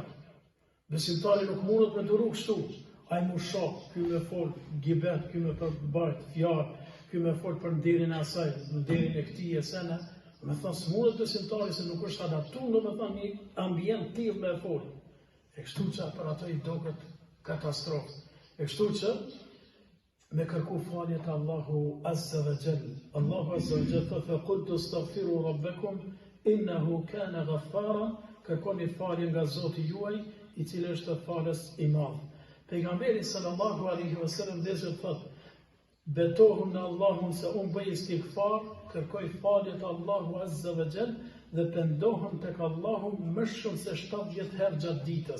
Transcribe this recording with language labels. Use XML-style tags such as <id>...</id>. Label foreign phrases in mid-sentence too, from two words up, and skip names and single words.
<sq>Besimtari nuk mundet me duru kështu. A i mu shoh, ky me fol gibet, ky me përbajt fjarë, ky me fol për nderin e asaj, nderin e këtij e sene. Me thonë, së mundet besimtari se nuk është adaptu, do me thonë një ambient tillë me fol. E kështu që për ato i doket katastrofë. E kështu që me kërku faljet Allahu</sq> <ar>عز وجل.</ar> <sq>Allahu</sq> <ar>عز وجل</ar> <sq>thotë:</sq> <ar>"قلت استغفروا ربكم إنه كان غفارا",</ar> <sq>kërkoni falje nga Zoti juaj, i cili është falës i madh. Pejgamberi</sq> <ar>صلى الله عليه وسلم</ar> <sq>dhe thotë: "Betohem në Allahun se unë bëj istighfar, kërkoj faljet Allahu</sq> <ar>عز وجل</ar> <sq>dhe pendohem tek Allahu më shumë se 70 herë gjatë ditës."</sq>